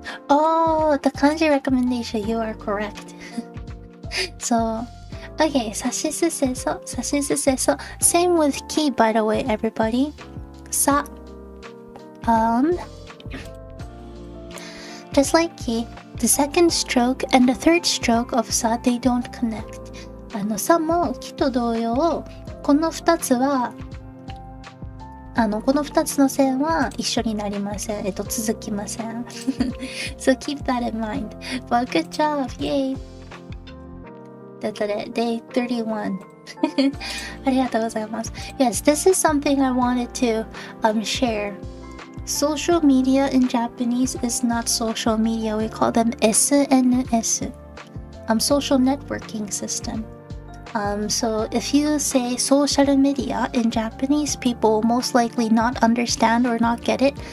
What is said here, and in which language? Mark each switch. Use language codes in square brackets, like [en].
[en] Oh, the kanji recommendation, you are correct. So, okay, sashisu seso. Same with ki, by the way, everybody. Sa. Just like ki, the second stroke and the third stroke of sa, they don't connect. [ja] さもきと同様、この2つはこの2つの線は一緒になりません。続きません。 [en] So keep that in mind. But good job, yay! [ja] ということで、 [en] Day 31. [ja] ありがとうございます。 [en] Yes, this is something I wanted to share. Social media in Japanese is not social media. We call them SNS. Social networking system. So if you say social media in Japanese, people will most likely not understand or not get it.